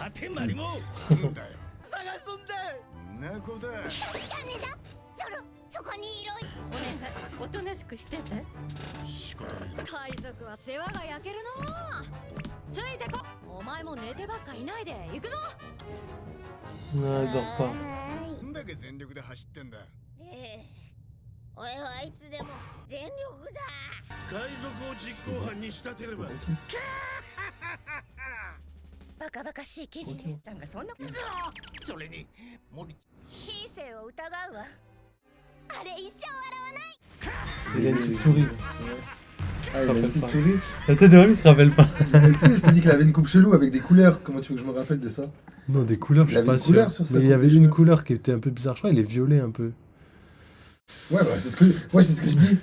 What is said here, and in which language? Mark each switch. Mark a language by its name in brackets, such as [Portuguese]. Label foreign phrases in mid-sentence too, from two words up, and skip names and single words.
[Japanese] 待てマリモ。なんだよ。探すんだ。んな子だ。確かにだ。そこにいろ。お願い、おとなしくしてて。仕方ねえ。海賊は世話が焼けるな。ついてこお前も寝てばっかいないで行くぞ [French] Ah, dors pas. [Japanese] どんだけ全力で走ってんだ。俺はいつでも全力だ。海賊を実行犯に仕立てれば。バカバカしい記事なんかそんなことそれに、森。非生を疑うわ。あれ一生笑わない。 [French] Il a une petite souris. Ah, il a une petite souris. La tête de Rémi se rappelle pas. Mais si, je t'ai dit qu'il avait une coupe chelou avec des couleurs. Comment tu veux que je me rappelle de ça? Non, des couleurs, je Il suis avait pas une sûr. couleur sur sa Mais il y coupe avait de une cheveux. couleur qui était un peu bizarre. Je crois, il est violet un peu. Ouais, bah, c'est ce que je dis.